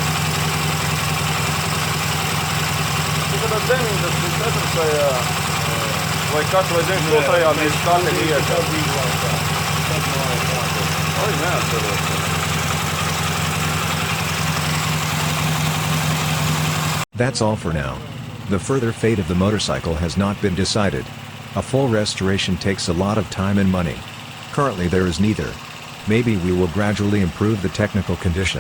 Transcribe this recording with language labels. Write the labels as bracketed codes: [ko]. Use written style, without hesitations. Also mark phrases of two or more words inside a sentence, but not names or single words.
[lv] Tagad 94. Vai kas, vai 92. Mēs kādi iekā. Oi, neatceros. [en] That's all for now. The further fate of the motorcycle has not been decided. A full restoration takes a lot of time and money. Currently there is neither. Maybe we will gradually improve the technical condition.